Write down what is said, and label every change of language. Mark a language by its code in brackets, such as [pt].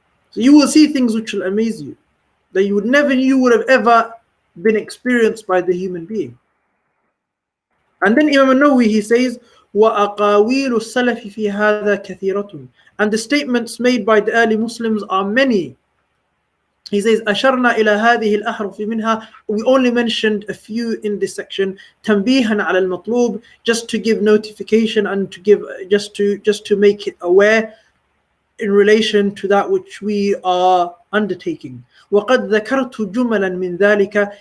[en] So you will see things which will amaze you, that you would have ever been experienced by the human being. And then Imam Nawawi, he says, [ar] وَأَقَاوِيلُ السَّلَفِ فِي هَذَا كَثِيرَةٌ. [en] And the statements made by the early Muslims are many. He says, [ar] أَشَرْنَا إِلَى هَذِهِ الْأَحْرُفِ مِنْهَا. [en] We only mentioned a few in this section. [ar] تَنْبِيهًا عَلَى الْمَطْلُوبِ, [en] just to give notification and to give just to make it aware in relation to that which we are undertaking. [ar] وَقَدْ ذَكَرْتُ جُمَلًا مِنْ ذَلِكَ.